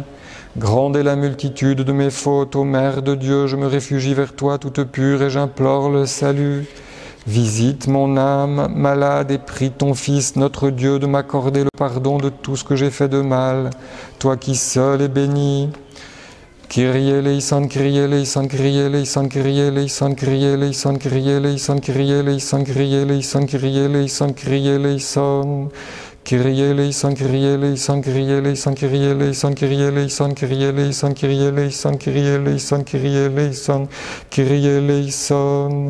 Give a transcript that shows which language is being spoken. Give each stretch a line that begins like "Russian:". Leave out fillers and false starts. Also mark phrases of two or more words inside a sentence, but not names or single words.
French: Grande est la multitude de mes fautes, ô Mère de Dieu, je me réfugie vers toi toute pure et j'implore le salut. Visite mon âme malade et prie ton Fils, notre Dieu, de m'accorder le pardon de tout ce que j'ai fait de mal, toi qui seul es béni.
Greek: Κύριε ελέησον, Κύριε ελέησον, Κύριε ελέησον, Κύριε ελέησον, Κύριε ελέησον, Κύριε ελέησον, Κύριε ελέησον, Κύριε ελέησον, Κύριε ελέησον, Κύριε ελέησον. Κύριε ελέησον, Κύριε ελέησον, Κύριε ελέησον, Κύριε ελέησον, Κύριε ελέησον, Κύριε ελέησον, Κύριε ελέησον, Κύριε ελέησον, Κύριε ελέησον, Κύριε ελέησον.